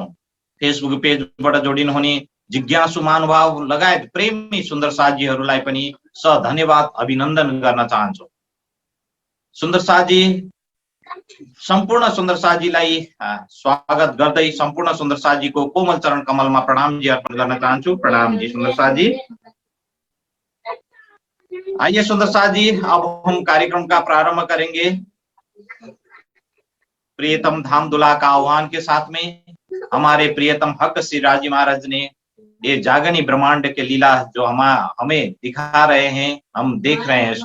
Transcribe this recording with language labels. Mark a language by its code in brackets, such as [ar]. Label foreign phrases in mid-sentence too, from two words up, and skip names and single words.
[ne] फेसबुक पेजबाट जोडिनु हुने जिज्ञासु महानुभाव लगायत प्रेमी सुन्दर साथीहरूलाई पनि धन्यवाद अभिनन्दन गर्न चाहन्छौं। सुन्दर साथी, सम्पूर्ण सुन्दर साथीलाई स्वागत गर्दै सम्पूर्ण सुन्दर साथीको कोमल चरण कमलमा प्रणाम जी अर्पण गर्न चाहन्छु। प्रणाम जी सुन्दर साथी। [hi] आइए सुंदर साथ जी, अब हम कार्यक्रम का प्रारंभ करेंगे प्रियतम धाम दुल्हा का आह्वान के साथ में। हमारे प्रियतम हक श्री राजी महाराज ने ये जागनी ब्रह्मांड के लीला जो हमें दिखा रहे हैं, हम देख रहे हैं।